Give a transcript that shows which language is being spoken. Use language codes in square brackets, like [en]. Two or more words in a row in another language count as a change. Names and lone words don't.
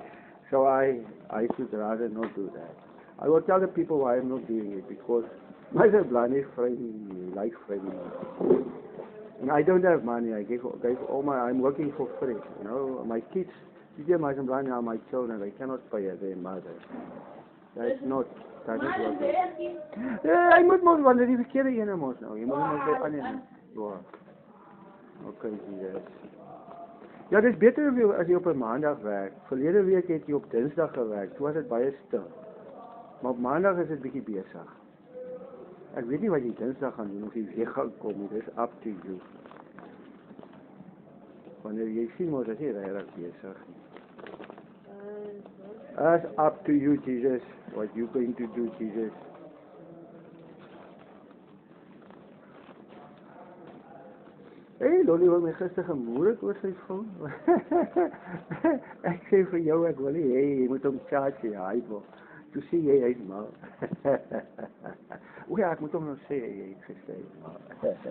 [en] So I should rather not do that. I will tell the people why I'm not doing it because my son is framing me, like framing me. And I don't have money. I gave all my. I'm working for free. You know, my kids. My son are my children. They cannot pay their mother. That's not. That is what. [af] I moet mos wanneer die verkeerde ene mos nou. Jy moet mos by ander. Ja. [en] Okay, yes. [af] Ja, dis beter as jy op 'n maandag werk. Verlede week het jy op Dinsdag gewerk. Toe was dit baie stil. Maar op maandag is dit bietjie besig. Ek weet nie wat jy Dinsdag gaan doen of jy weer gaan kom nie. [en] Dis up to you. [af] Wanneer jy sien mos as jy regtig besig. [en] That's up to you, Jesus. What you going to do, Jesus? [af] Hey, Lolly wil my gister gemoer het oor sy foon. Ek sê vir jou, ek wil nie, jy moet hom charge, hy wil. Toe sê jy, hy's mal. O ja, ek moet hom nog sê, jy het gesê, mal.